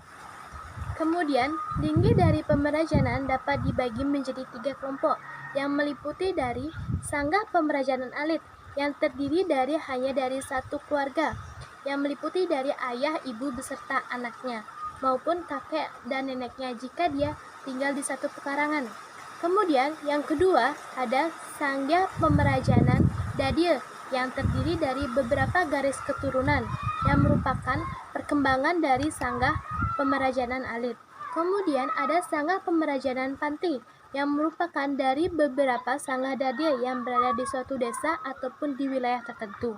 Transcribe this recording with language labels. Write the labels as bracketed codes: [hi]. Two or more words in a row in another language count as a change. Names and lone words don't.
[id] Kemudian, linggih dari pemerajanan dapat dibagi menjadi 3 kelompok, yang meliputi dari sanggah pemerajanan alit, yang terdiri hanya dari satu keluarga, yang meliputi dari ayah, ibu beserta anaknya, maupun kakek dan neneknya jika dia tinggal di satu pekarangan. Kemudian, yang kedua, ada sanggah pemerajanan dadil, yang terdiri dari beberapa garis keturunan, yang merupakan perkembangan dari sanggah pemerajanan alit. Kemudian ada sanggah pemerajanan panti, yang merupakan dari beberapa sanggah dadil yang berada di suatu desa ataupun di wilayah tertentu.